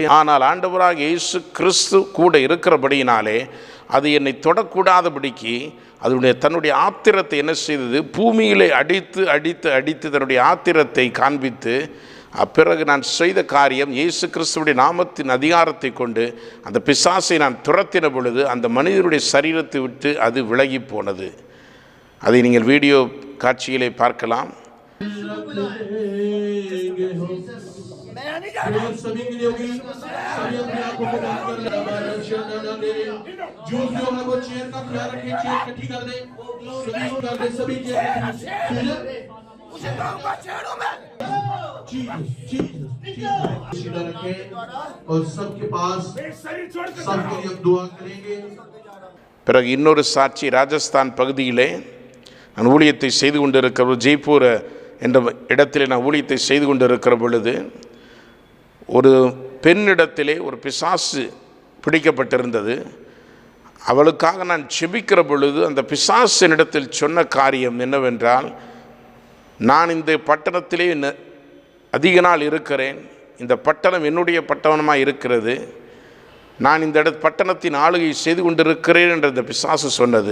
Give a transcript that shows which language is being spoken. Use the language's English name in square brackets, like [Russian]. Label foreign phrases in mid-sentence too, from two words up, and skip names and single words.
[Tamil] ஆனால் ஆண்டவராக இயேசு கிறிஸ்து கூட இருக்கிறபடியினாலே அது என்னை தொடக்கூடாதபடிக்கு அதனுடைய தன்னுடைய ஆத்திரத்தை என்ன செய்தது, பூமியிலே அடித்து அடித்து அடித்து தன்னுடைய ஆத்திரத்தை காண்பித்து, பிறகு நான் செய்த காரியம், இயேசு கிறிஸ்துவுடைய நாமத்தின் அதிகாரத்தை கொண்டு அந்த பிசாசை நான் துரத்தின பொழுது அந்த மனிதனுடைய சரீரத்தை விட்டு அது விலகி போனது. அதை நீங்கள் வீடியோ காட்சியிலே பார்க்கலாம். [Hindi] सभी के लिए होगी, सभी अपने आप को प्रदान कर रहा है। जो है वो चेयर का ख्याल रखे, चेयर इकट्ठी कर दे, सभी चेयर रखे और सबके पास सबके लिए दुआ करेंगे. [Tamil] பிறகு இன்னொரு சாட்சி, ராஜஸ்தான் பகுதியிலே நான் ஊழியத்தை செய்து கொண்டிருக்கிற ஜெய்ப்பூர் என்ற இடத்திலே நான் ஊழியத்தை செய்து கொண்டிருக்கிற பொழுது ஒரு பெண்ணிடத்திலே ஒரு பிசாசு பிடிக்கப்பட்டிருந்தது. அவளுக்காக நான் செபிக்கிற பொழுது அந்த பிசாசினிடத்தில் சொன்ன காரியம் என்னவென்றால், நான் இந்த பட்டணத்திலே அதிக நாள் இருக்கிறேன், இந்த பட்டணம் என்னுடைய பட்டணமாக இருக்கிறது, நான் இந்த பட்டணத்தின் ஆளுகை செய்து கொண்டிருக்கிறேன் என்று இந்த பிசாசு சொன்னது.